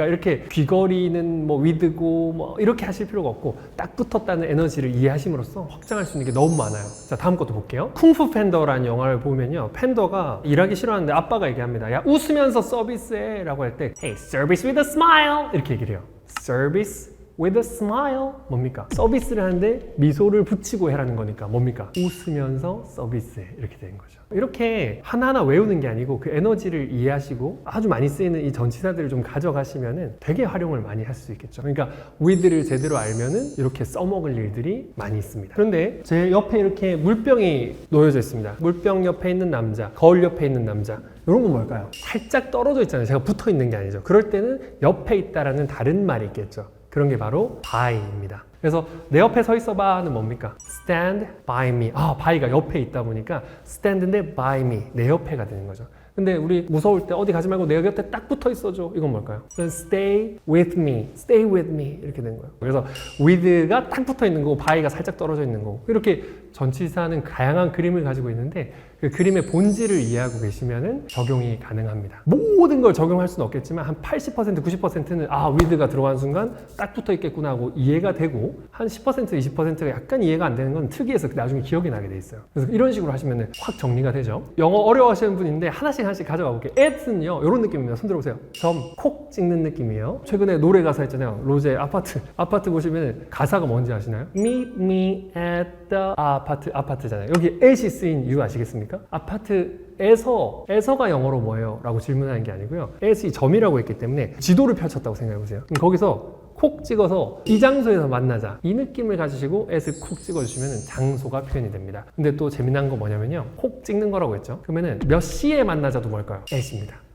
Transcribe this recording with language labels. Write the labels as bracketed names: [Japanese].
[Korean] 그러니까 이렇게 귀걸이는 뭐 with고 뭐 이렇게 하실 필요가 없고 딱 붙었다는 에너지를 이해하심으로써 확장할 수 있는 게 너무 많아요. 자, 다음 것도 볼게요. 쿵푸 팬더라는 영화를 보면요, 팬더가 일하기 싫어하는데 아빠가 얘기합니다. 야, 웃으면서 서비스해 라고 할 때 [English] Hey, service with a smile [Korean] 이렇게 얘기를 해요. [English] Service with a smile [Korean] 뭡니까? 서비스를 하는데 미소를 붙이고 해라는 거니까 뭡니까? 웃으면서 서비스해 이렇게 되는 거죠. 이렇게 하나하나 외우는 게 아니고 그 에너지를 이해하시고 아주 많이 쓰이는 이 전치사들을 좀 가져가시면은 되게 활용을 많이 할 수 있겠죠. 그러니까 with를 제대로 알면은 이렇게 써먹을 일들이 많이 있습니다. 그런데 제 옆에 이렇게 물병이 놓여져 있습니다. 물병 옆에 있는 남자, 거울 옆에 있는 남자, 이런 건 뭘까요? 살짝 떨어져 있잖아요. 제가 붙어 있는 게 아니죠. 그럴 때는 옆에 있다라는 다른 말이 있겠죠. 그런 게 바로 by입니다. 그래서 내 옆에 서 있어봐는 뭡니까? [English] stand by me. [Korean] by가 옆에 있다 보니까 stand인데 by me, 내 옆에가 되는 거죠. 근데 우리 무서울 때 어디 가지 말고 내 곁에 딱 붙어 있어줘. 이건 뭘까요? [English] stay with me, stay with me [Korean] 이렇게 되는 거예요. 그래서 with가 딱 붙어 있는 거고 by가 살짝 떨어져 있는 거고, 이렇게 전치사는 다양한 그림을 가지고 있는데 그 그림의 본질을 이해하고 계시면은 적용이 가능합니다. 모든 걸 적용할 수는 없겠지만 한 80%, 90%는 with가 들어간 순간 딱 붙어 있겠구나 하고 이해가 되고, 한 10%, 20%가 약간 이해가 안 되는 건 특이해서 나중에 기억이 나게 돼 있어요. 그래서 이런 식으로 하시면은 확 정리가 되죠. 영어 어려워하시는 분인데 하나씩 가져가 볼게요. at는요, 이런 느낌입니다. 손 들어보세요. 점, 콕 찍는 느낌이에요. 최근에 노래 가사 있잖아요. 로제 아파트 보시면 가사가 뭔지 아시나요? [English] Meet me at the 아파트잖아요. [Korean] 여기 at이 쓰인 이유 아시겠습니까? 아파트에서가 영어로 뭐예요? 라고 질문하는 게 아니고요, at이 점이라고 했기 때문에 지도를 펼쳤다고 생각해 보세요. 거기서 콕 찍어서 이 장소에서 만나자, 이 느낌을 가지시고 at을 콕 찍어주시면 장소가 표현이 됩니다. 근데 또 재미난 거 뭐냐면요, 콕 찍는 거라고 했죠. 그러면은 몇 시에 만나자도 뭘까요? at입니다.